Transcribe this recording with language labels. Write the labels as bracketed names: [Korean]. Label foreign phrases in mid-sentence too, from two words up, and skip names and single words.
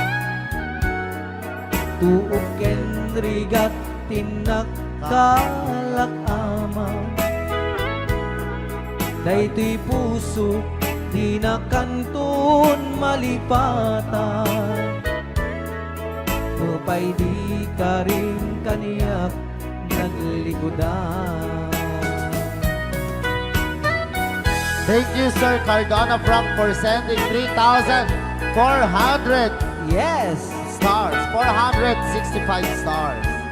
[Iloko] Tuok ken rigat tinakkalak ama. Daytoy puso di na kanton malipatan. Upay di ka rin kaniyak naglikodan. [English] Thank you, Sir Cardona Frank, for sending 3,400 Yes! stars. 465 stars.